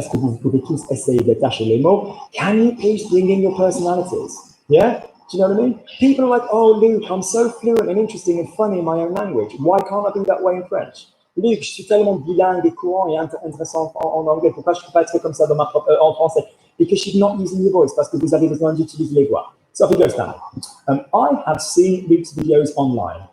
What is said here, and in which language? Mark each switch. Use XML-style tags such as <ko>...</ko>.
<fr>Est-ce que vous pouvez tous essayer d'attacher les mots?</fr> <en>Can you please bring in your personalities? Yeah? Do you know what I mean? People are like, oh, Luke, I'm so fluent and interesting and funny in my own language. Why can't I be that way in French?</en> <fr>Luke, je suis tellement bilingue et courant et intéressant en anglais. Pourquoi je ne peux pas être comme ça en français?</fr> <en>Because you're not using your voice,</en> <fr>parce que vous avez besoin d'utiliser les voix.</fr> <en>So off you go, Stanley. I have seen Luke's videos online.</en>